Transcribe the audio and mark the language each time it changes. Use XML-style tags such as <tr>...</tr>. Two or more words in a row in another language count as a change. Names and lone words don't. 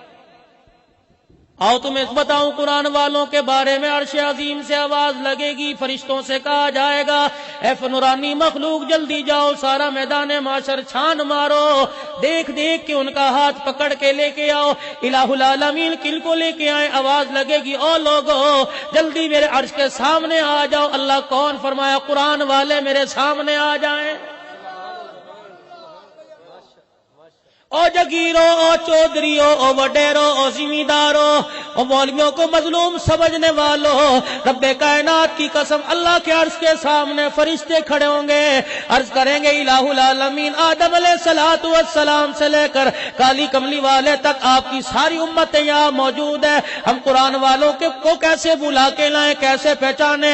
<ur>آؤ تمہیں بتاؤں قرآن والوں کے بارے میں، عرش عظیم سے آواز لگے گی، فرشتوں سے کہا جائے گا اے نورانی مخلوق جلدی جاؤ، سارا میدان معاشر چھان مارو، دیکھ دیکھ کے ان کا ہاتھ پکڑ کے لے کے آؤ۔ الہ العالمین کن کو لے کے آئے؟ آواز لگے گی او لوگو جلدی میرے عرش کے سامنے آ جاؤ۔ اللہ کون؟ فرمایا قرآن والے میرے سامنے آ جائیں۔ او جگیرو، او چودھریو، او وڈیرو، او زمیندارو، او مولویوں کو مظلوم سمجھنے والوں، رب کائنات کی قسم اللہ کے عرش کے سامنے فرشتے کھڑے ہوں گے، عرض کریں گے الہ العالمین آدم علیہ السلام سے لے کر کالی کملی والے تک آپ کی ساری امت یہاں موجود ہے، ہم قرآن والوں کو کیسے بلا کے لائیں، کیسے پہچانے؟</ur>